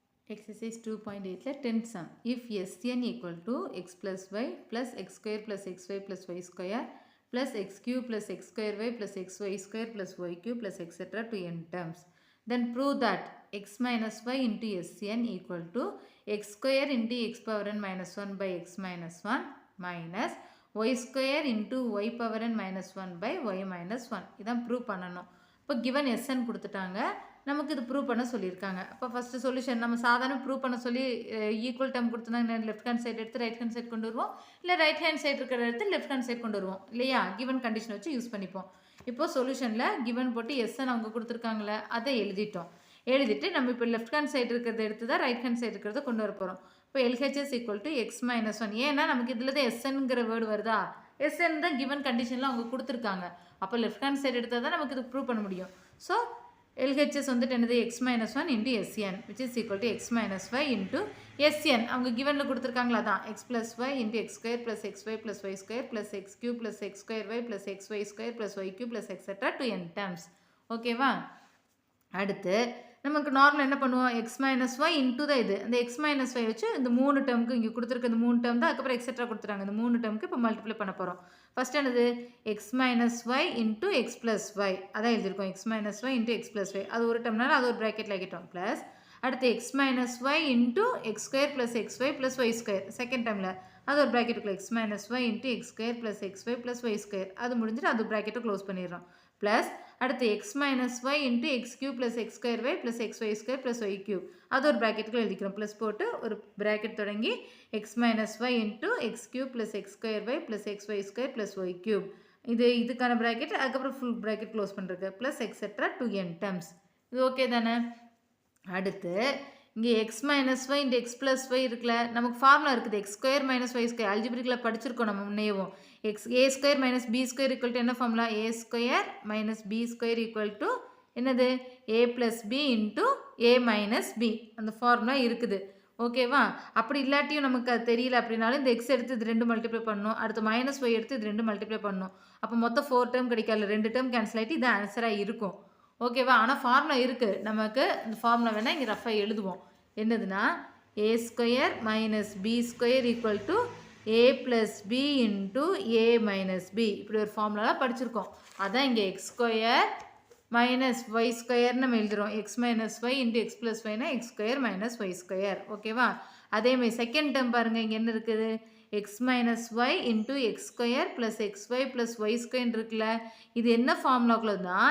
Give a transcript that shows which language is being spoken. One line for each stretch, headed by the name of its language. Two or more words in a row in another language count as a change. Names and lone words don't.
English: Exercise 2.8 10th sum. If Sn equal to x plus y plus x square plus xy plus y square plus x cube plus x square y plus xy square plus y cube plus etc. to n terms, then prove that x minus y into Sn equal to x square into x power n minus 1 by x minus 1 minus y square into y power n minus 1 by y minus 1.
Tamil: இதான் prove பண்ணணும். இப்போ given Sn கொடுத்துட்டாங்க, நமக்கு இது ப்ரூவ் பண்ண சொல்லியிருக்காங்க. அப்போ
English: first solution
Tamil: நம்ம சாதாரண ப்ரூவ் பண்ண சொல்லி
English: equal time
Tamil: கொடுத்துருந்தாங்க,
English: left hand side
Tamil: எடுத்து
English: right hand side
Tamil: கொண்டு வருவோம், இல்லை
English: right hand side
Tamil: இருக்கிற எடுத்து
English: left hand side
Tamil: கொண்டு வருவோம் இல்லையா?
English: given condition
Tamil: வச்சு யூஸ் பண்ணிப்போம். இப்போ சொல்யூஷனில் கிவன் போட்டு எஸ்என் அவங்க கொடுத்துருக்காங்களே அதை எழுதிட்டு நம்ம இப்போ
English: left hand side
Tamil: இருக்கிறத எடுத்து தான்
English: right hand side
Tamil: இருக்கிறத கொண்டு வர போகிறோம். இப்போ
English: LHS equal to x minus 1.
Tamil: ஏன்னா நமக்கு இதில் தான் எஸ்என்ங்கிற வேர்டு வருதா? எஸ்என் தான் கிவன் கண்டிஷனில் அவங்க கொடுத்துருக்காங்க. அப்போ
English: left hand side
Tamil: எடுத்தால் தான் நமக்கு இது ப்ரூவ் பண்ண முடியும்.
English: ஸோ LHS
Tamil: வந்துட்டு என்னது
English: x minus 1 into Sn which is equal to x minus y into Sn.
Tamil: அவங்க givenல கொடுத்துருக்காங்களா?
English: தான் x plus y into x square plus xy plus y square plus x cube plus x square y plus xy square plus y cube plus etc. to n terms.
Tamil: ஓகேவா? அடுத்து நமக்கு நார்மல் என்ன பண்ணுவோம்?
English: x minus y into
Tamil: தான் இது. அந்த
English: x minus y
Tamil: வச்சு இந்த 3 டேர்முக்கு இங்கே கொடுத்துருக்க இந்த 3 டேர்ம் தான், அதுக்கப்புறம் எக்ஸெட்ரா கொடுத்துட்டாங்க. இந்த 3 டேர்முக்கு இப்போ மல்டிப்ளை பண்ண போகிறோம்.
English: ஃபஸ்ட் என்னது? x minus y into x plus y.
Tamil: அதான் எழுதியிருக்கோம்,
English: x minus y into x plus y.
Tamil: அது ஒரு டேர்ம்னால அது ஒரு ப்ராக்கெட்டில் ஆகிட்டோம்.
English: ப்ளஸ் அடுத்து x minus y into x square plus xy plus y square.
Tamil: செகண்ட் டேர்மில் அது ஒரு ப்ராக்கெட்டுக்குள்ள
English: x minus y into x square plus xy plus y square.
Tamil: அது முடிஞ்சிட்டு அது ப்ராக்கெட்டை க்ளோஸ் பண்ணிடுறோம்.
English: ப்ளஸ் அடுத்து x minus y into x cube plus x square y plus xy square plus y cube.
Tamil: அது ஒரு ப்ராக்கெட்டுக்குள்ள எழுதிக்கிறோம்.
English: ப்ளஸ் போட்டு ஒரு ப்ராக்கெட் தொடங்கி x minus y into x cube plus x square y plus xy square plus y cube.
Tamil: இதுக்கான ப்ராக்கெட், அதுக்கப்புறம்
English: full bracket close
Tamil: பண்ணுறது. ப்ளஸ்
English: etcetera to n terms.
Tamil: இது ஓகே தானே? அடுத்து இங்கே
English: x minus y into x plus y
Tamil: இருக்குல்ல, நமக்கு ஃபார்முலா இருக்குது
English: x square minus y square.
Tamil: அல்ஜிப்ரிக்கில் படிச்சிருக்கோம் நம்ம முன்னேவும்.
English: a square minus b square equal to
Tamil: என்ன ஃபார்முலா?
English: a square minus b square equal to என்னது? a plus b into a minus b.
Tamil: அந்த ஃபார்முலா இருக்குது. ஓகேவா? அப்படி இல்லாட்டியும் நமக்கு அது தெரியல அப்படின்னாலும் இந்த எக்ஸ் எடுத்து இது 2 மல்டிப்ளை பண்ணணும், அடுத்து
English: minus y
Tamil: எடுத்து இது 2 மல்டிப்ளை பண்ணணும். அப்போ மொத்தம் 4 டேர்ம் கிடைக்காது, 2
English: term cancel
Tamil: ஆகிட்டு இது ஆன்சராக இருக்கும். ஓகேவா? ஆனால் ஃபார்முலா இருக்குது நமக்கு. இந்த ஃபார்முலா வேணால் இங்கே ரஃபாக எழுதுவோம்.
English: என்னதுன்னா a square minus b square equal to a plus b into a minus b.
Tamil: இப்படி ஒரு ஃபார்முலாலாம் படிச்சிருக்கோம். அதான் இங்கே
English: x square minus y square
Tamil: நம்ம எழுதுகிறோம்.
English: x minus y into x plus y x square minus y square.
Tamil: ஓகேவா? அதேமாதிரி
English: second term
Tamil: பாருங்கள், இங்கே என்ன இருக்குது?
English: x minus y into x square plus x y plus y square
Tamil: இருக்குல்ல, இது என்ன ஃபார்முலாக்குள்ள தான்?